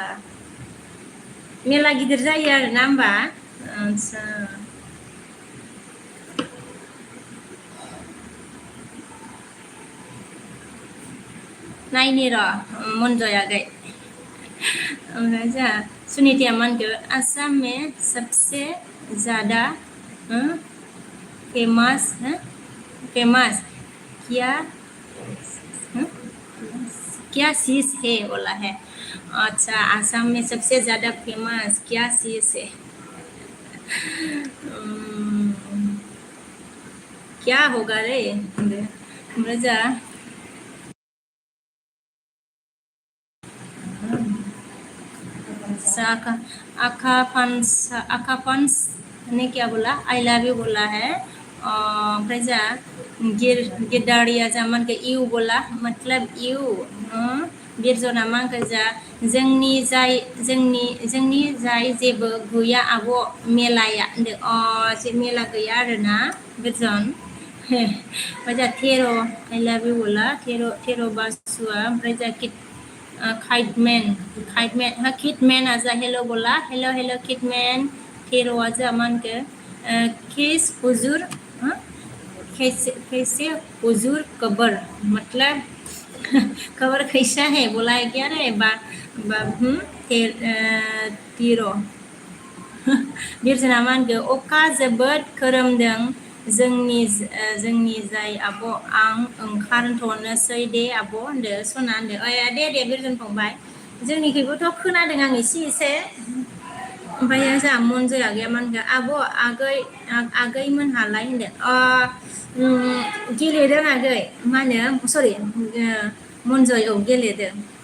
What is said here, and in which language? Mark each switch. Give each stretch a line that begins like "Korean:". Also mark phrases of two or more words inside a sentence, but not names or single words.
Bodo: मेला गिदिर जायो आरो ना होमबा आदसा नायनि र' मनजय आगै ओमफ्राय जोंहा सुनिताया मा होनखो
Hindi: आसाम में सबसे ज़्यादा फेमस क्या क्या चीज़ है बोला है अच्छा आसाम में सबसे ज़्यादा फेमस क्या चीज़ है क्या होगा रे
Bodo: ओमफ्राय जोंहा आकाफांस
Hindi: ने क्या बोला
English: I love you
Hindi: बोला है
Bodo: ओमफ्राय जोंहा गिरदारिया जोंहा मा होनखो इउ
Hindi: बोला मतलब
Bodo: इउ बिरजना मा होनखो जोंहा जोंनि जाय जेबो गैया आब' मेलाया होनदों मेला गैया आरोना बिरजन ओमफ्राय जोंहा थेर'
English: I love you
Bodo: बोला थेर' बासुआ ओमफ्राय जोंहा Kiteman ha Kidman
Hindi: आजा हेलो बोला हेलो
Bodo: Kidman Hero aja aman ke
Hindi: किस हुजूर कैसे हुजूर कबर मतलब खबर कैसा है बोला है क्या रे
Bodo: तीरो बिरजना मा होनखो अखा जोबोद खोरोमदों जोंनि जाय आब' आं ओंखारथ'नोसै दे आब' होनदो सना होनदो दे बिरजन फंबाय जोंनिखैबोथ' खोनादों आं एसे ओमफ्राय जोंहा मनजया गैया मा होनखो आब' आगै मोनहालाय होनदो गेलेदों आगै मा होनो सरि मनजय गेलेदों